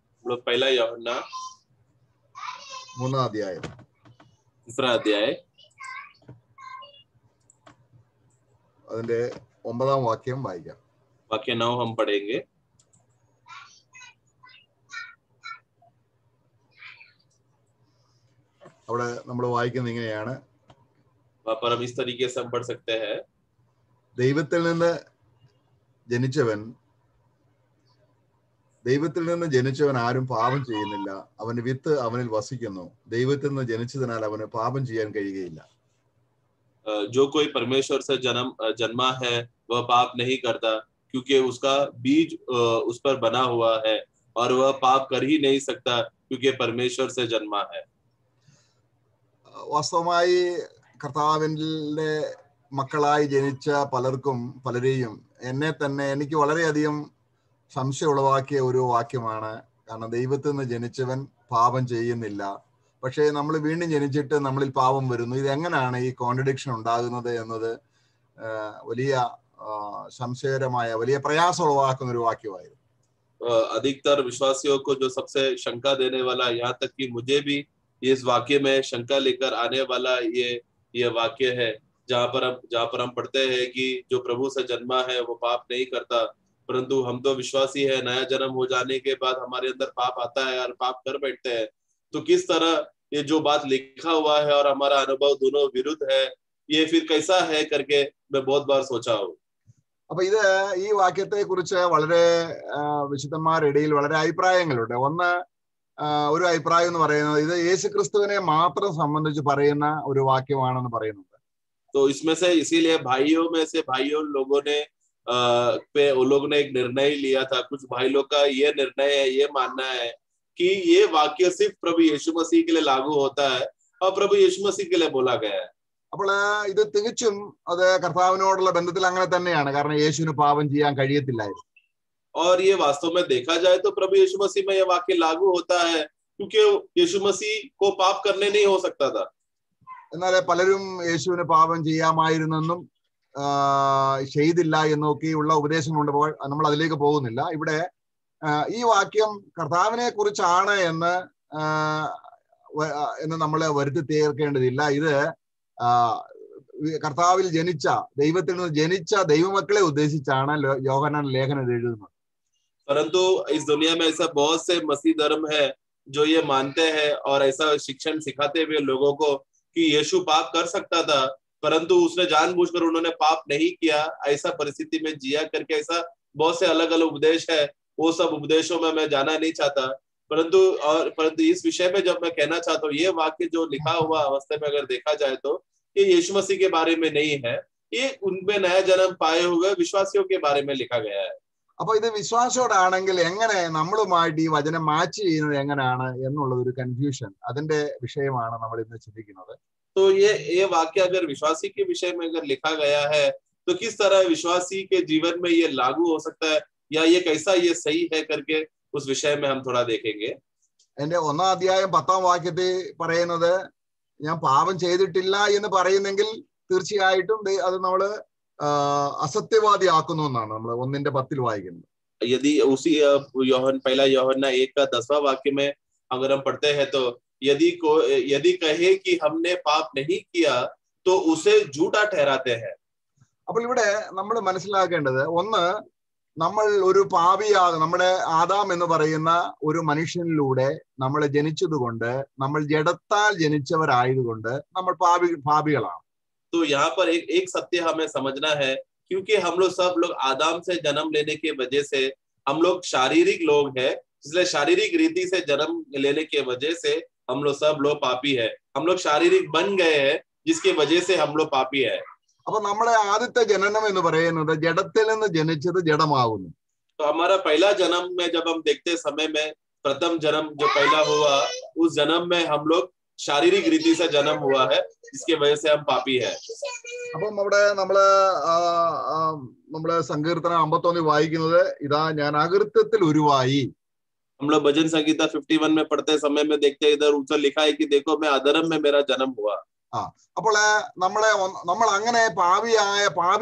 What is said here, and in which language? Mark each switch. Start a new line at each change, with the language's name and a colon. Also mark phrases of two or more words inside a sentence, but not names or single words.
Hindi: लोग पहला यूहन्ना
Malayalam: 3-ാം അധ്യായം
Hindi: 3 अध्याय
Malayalam: അതിന്റെ 9-ാം വാക്യം വായിക്കാം.
Hindi: वाक्य 9 हम पढ़ेंगे.
Malayalam: അവിടെ നമ്മൾ വായിക്കുന്നത് ഇങ്ങനെയാണ്:
Hindi: वहाँ पर हम इस तरीके से हम पढ़ सकते हैं.
Malayalam: ദൈവത്തിൽ നിന്ന് ജനിച്ചവൻ ആരും പാപം ചെയ്യുന്നില്ല. അവന്റെ വിത്ത് അവനിൽ വസിക്കുന്നു. ദൈവത്തിൽ നിന്ന് ജനിച്ചതിനാൽ അവന് പാപം ചെയ്യാൻ കഴിയുകയില്ല.
Hindi: जो कोई परमेश्वर से जन्मा है वह पाप नहीं करता, क्योंकि उसका बीज उस पर बना हुआ है और वह पाप कर ही नहीं सकता, क्योंकि परमेश्वर से जन्मा है.
Malayalam: വാസ്തവമായി കർത്താവിന്റെ മക്കളായി ജനിച്ച പലരെയും എന്നെ തന്നെ എനിക്ക് വളരെയധികം സംശയം ഉളവാക്കിയ ഒരു വാക്യമാണ്. കാരണം ദൈവത്തിൽ നിന്ന് ജനിച്ചവൻ പാപം ചെയ്യുന്നില്ല, പക്ഷേ നമ്മൾ വീണ്ടും ജനിച്ചിട്ട് നമ്മളിൽ പാപം വരുന്നു. ഇതെങ്ങനെയാണ് ഈ കോൺട്രഡിക്ഷൻ ഉണ്ടാകുന്നത് എന്നത് വലിയ സംശയകരമായ വലിയ പ്രയാസം ഉളവാക്കുന്ന ഒരു വാക്യമായിരുന്നു.
Hindi: अधिकतर विश्वासियों को जो सबसे शंका देने वाला, यहाँ तक कि मुझे भी इस वाक्य में शंका लेकर आने वाला ये वाक्य है, जहाँ पर हम पढ़ते हैं कि जो प्रभु से जन्मा है वो पाप नहीं करता, परंतु हम तो विश्वासी है, नया जन्म हो जाने के बाद हमारे अंदर पाप आता है और पाप कर बैठते हैं. तो किस तरह ये जो बात लिखा हुआ है और हमारा अनुभव दोनों विरुद्ध है, ये फिर कैसा है करके मैं बहुत बार सोचा हूँ.
Malayalam: അപ്പൊ ഈ വാക്യത്തെ കുറിച്ച് വളരെ വിശുദ്ധന്മാരുടെ ഇടയിൽ വളരെ അഭിപ്രായങ്ങളുണ്ട്. ഒരു അഭിപ്രായം എന്ന് പറയുന്നത് ഇത് യേശുക്രിസ്തുവിനെ മാത്രം സംബന്ധിച്ച് പറയുന്ന ഒരു വാക്യമാണെന്ന് പറയുന്നുണ്ട്.
Hindi: तो इसमें से इसीलिए भाइयों लोगों ने उन लोगों ने एक निर्णय लिया था. कुछ भाई लोग का ये निर्णय है, ये मानना है कि ये वाक्य सिर्फ प्रभु यीशु मसीह के लिए लागू होता है और प्रभु यीशु मसीह के लिए बोला गया है.
Malayalam: അപ്പോൾ ഇത് തികച്ചും അത് കർത്താവിനോടുള്ള ബന്ധത്തിൽ അങ്ങനെ തന്നെയാണ്. കാരണം യേശുവിന് പാപം ചെയ്യാൻ കഴിയത്തില്ലായിരുന്നു.
Hindi: और ये वास्तव में देखा जाए तो प्रभु यीशु मसीह में ये वाक्य लागू होता है, क्योंकि यीशु मसीह को पाप करने नहीं हो सकता था.
Malayalam: എന്നാൽ പലരും യേശുവിന് പാപം ചെയ്യാമായിരുന്നെന്നും ചെയ്തില്ല എന്നൊക്കെയുള്ള ഉപദേശങ്ങളുണ്ട്. നമ്മൾ അതിലേക്ക് പോകുന്നില്ല. ഇവിടെ ഈ വാക്യം കർത്താവിനെ കുറിച്ചാണ് എന്ന് നമ്മൾ വരുത്തി തീർക്കേണ്ടതില്ല. ഇത് കർത്താവിൽ ദൈവത്തിൽ നിന്ന് ജനിച്ച ദൈവമക്കളെ ഉദ്ദേശിച്ചാണ് യോഹന്നാൻ ലേഖനം എഴുതുന്നത്.
Hindi: परंतु इस दुनिया में ऐसा बहुत से मसीह धर्म है जो ये मानते हैं और ऐसा शिक्षण सिखाते हुए लोगों को कि यीशु पाप कर सकता था, परंतु उसने जानबूझकर उन्होंने पाप नहीं किया, ऐसा परिस्थिति में जिया करके ऐसा बहुत से अलग अलग उपदेश है. वो सब उपदेशों में मैं जाना नहीं चाहता, परंतु इस विषय में जब मैं कहना चाहता हूँ, ये वाक्य जो लिखा हुआ अवस्था में अगर देखा जाए तो ये यीशु मसीह के बारे में नहीं है, ये उनमें नया जन्म पाए हुए विश्वासियों के बारे में लिखा गया है.
Malayalam: അപ്പൊ ഇത് വിശ്വാസത്തോടാണെങ്കിൽ എങ്ങനെ നമ്മളുമായിട്ട് ഈ വചനം മാച്ച് ചെയ്യുന്നത് എങ്ങനെയാണ് എന്നുള്ളത് ഒരു കൺഫ്യൂഷൻ, അതിന്റെ വിഷയമാണ് നമ്മൾ ഇന്ന് ചിന്തിക്കുന്നത്.
Hindi: तो ये वाक्य अगर विश्वासी के विषय में अगर लिखा गया है तो किस तरह विश्वासी के जीवन में ये लागू हो सकता है, या ये कैसा ये सही है करके उस विषय में हम थोड़ा देखेंगे.
Malayalam: എന്റെ 1-ാം അധ്യായം 10-ാം വാക്യത്തിൽ പറയുന്നത് ഞാൻ പാപം ചെയ്തിട്ടില്ല എന്ന് പറയുന്നെങ്കിൽ തീർച്ചയായിട്ടും അത് നമ്മള് അസത്യവാദിയാക്കുന്നു എന്നാണ് നമ്മൾ 1:10 വായിക്കുന്നത്.
Hindi: यदि उसी पहला यूहन्ना 1 का 10वां वाक्य में अगर हम पढ़ते हैं तो यदि कहे कि हमने पाप नहीं किया तो उसे झूठा ठहराते हैं.
Malayalam: അപ്പോൾ ഇവിടെ നമ്മൾ മനസ്സിലാക്കേണ്ടത്, ഒന്ന്, നമ്മൾ ഒരു നമ്മുടെ ആദാം എന്ന് പറയുന്ന ഒരു മനുഷ്യനിലൂടെ നമ്മൾ ജനിച്ചതുകൊണ്ട്, നമ്മൾ ജഡത്താൽ ജനിച്ചവരായതുകൊണ്ട് നമ്മൾ പാപികളാണ്.
Hindi: तो यहाँ पर एक सत्य हमें समझना है, क्योंकि हम लोग सब लोग आदम से जन्म लेने की वजह से हम लोग शारीरिक लोग हैं, इसलिए शारीरिक रीति से जन्म लेने की वजह से हम लोग सब लोग पापी है. हम लोग शारीरिक बन गए हैं, जिसकी वजह से हम लोग पापी है.
Malayalam: അപ്പൊ നമ്മുടെ ആദ്യത്തെ ജനനം എന്ന് പറയുന്നത് ജഡത്തിൽ നിന്ന് ജനിച്ചത് ജഡമാകുന്നു.
Hindi: तो हमारा पहला जन्म में जब हम देखते समय में प्रथम जन्म जो पहला हुआ, उस जन्म में हम लोग शारीरिक रीति से जन्म हुआ है, जिसकी वजह से हम पापी है.
Malayalam: അപ്പം അവിടെ നമ്മള് സങ്കീർത്തനം 51 വായിക്കുന്നത്, ഇതാ ഞാൻ അകൃത്യത്തിൽ ഉരുവായി.
Hindi: हम लोग भजन संगीता 51 में पढ़ते समय में देखते हैं, इधर ऊपर लिखा है कि देखो मैं अधर्म में मेरा जन्म हुआ.
Malayalam: അപ്പോൾ നമ്മൾ അങ്ങനെ പാപിയായി ജനിച്ചവരാണ്.